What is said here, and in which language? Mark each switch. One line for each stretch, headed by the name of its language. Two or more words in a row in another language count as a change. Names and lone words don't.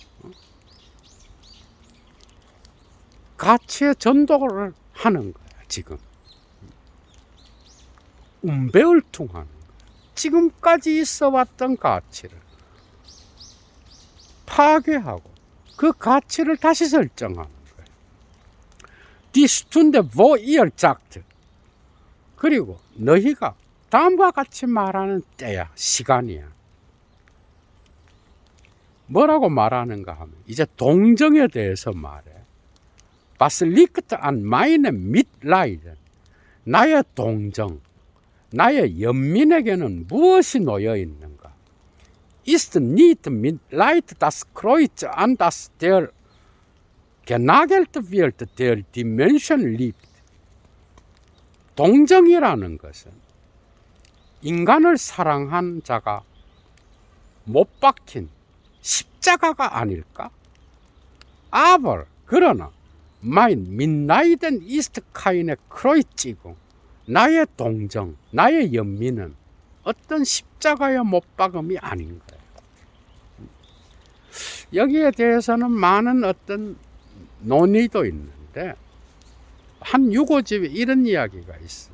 Korean: 가치의 전도를 하는 거야, 지금. 운배을통하는 거야. 지금까지 있어 왔던 가치를 파괴하고 그 가치를 다시 설정하는 거예요.
German: Die Stunde, wo ihr sagt.
Korean: 그리고 너희가 다음과 같이 말하는 때야, 시간이야. 뭐라고 말하는가 하면 이제 동정에 대해서 말해.
German: Was liegt an meinem Mitleiden?
Korean: 나의 동정, 나의 연민에게는 무엇이 놓여 있는가?
German: Ist nicht Mitleid das Kreuz, an das der genagelt wird, der die Menschen liebt.
Korean: 동정이라는 것은 인간을 사랑한 자가 못 박힌 십자가가 아닐까?
German: Aber 그러나 mein Mitleiden ist keine Kreuzigung.
Korean: 나의 동정, 나의 연민은 어떤 십자가에 못 박음이 아닌 거예요. 여기에 대해서는 많은 어떤 논의도 있는데 한 유고집에 이런 이야기가 있어요.